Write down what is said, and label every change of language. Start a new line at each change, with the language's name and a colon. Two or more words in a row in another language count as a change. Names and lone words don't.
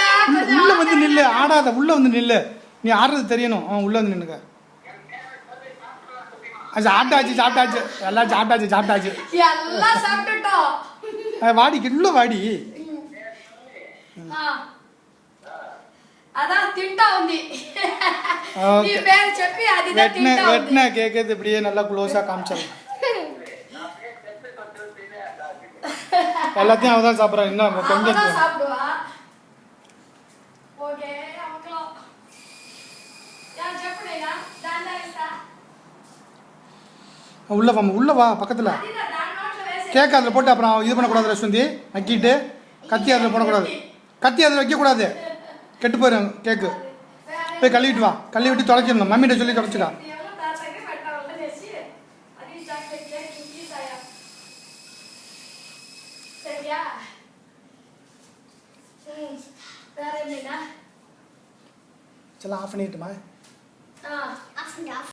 Tamil: உள்ள வந்து நில்லு ஆடாத உள்ள வந்து நில்லு நீ ஆடுறது தெரியணும் உள்ள வந்து நின்னுக்க சாப்பிட்டாச்சு எல்லாம் சாப்பிட்டாச்சு எல்லாம் சாப்பிட்டுட்டோம் வாடி உள்ள வாடி
Telugu: அதான் తింటా ఉంది నీ పేరు చెప్పి అది తింటా ఉంది
Tamil: வெட்ன கேக்குது இப்படியே நல்லா க்ளோஸா காமிச்சாரு எல்லாத்தையும் அவ தான் சாப்பிடுறா இன்னும் கொஞ்சம் சாப்பிடுவா ஓகே அவங்களோ யார்
Telugu: చెప్పడేనా దాంట్లో ఇస్తా
Tamil: உள்ள வா பக்கத்துல
Telugu: అదినా దాని నోట్లో వేసి
Tamil: கேக் அதில் போட்டு அப்புறம் இது பண்ணக்கூடாது ரஸ்வந்தி நக்கிட்டு கத்தி அதில் போடக்கூடாது கத்தி அதில் வைக்கக்கூடாது கெட்டு போயிடும் கேக்கு போய் கழுவிட்டு வா கழுவி விட்டு தொலைச்சிடணும் மம்மிகிட்ட சொல்லி தொலைச்சிடா
Telugu: ఎవరో తాతకి పెట్టాలనేసి అది చాక్లెట్ కేక్ తీసాయా
Tamil: சரியா வேற என்னடா சரி ஆஃப் பண்ணிட்டுமா ஆஃப்